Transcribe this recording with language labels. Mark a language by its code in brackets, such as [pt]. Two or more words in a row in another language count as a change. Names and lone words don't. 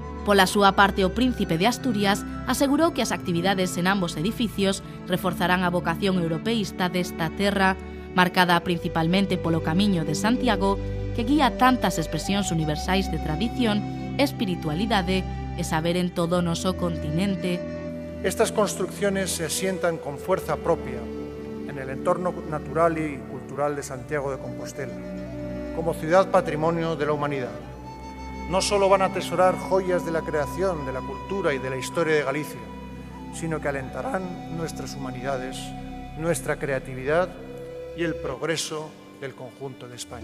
[gl] Pola súa parte, o príncipe de Asturias asegurou que as actividades en ambos edificios reforzarán a vocación europeísta desta terra, marcada principalmente polo Camiño de Santiago, que guía tantas expresións universais de tradición, espiritualidade e saber en todo o noso continente. [es] Estas construcciones se asientan con fuerza propia en el entorno natural y cultural de Santiago de Compostela, como ciudad patrimonio de la humanidad. No solo van a atesorar joyas de la creación, de la cultura y de la historia de Galicia, sino que alentarán nuestras humanidades, nuestra creatividad y el progreso del conjunto de España.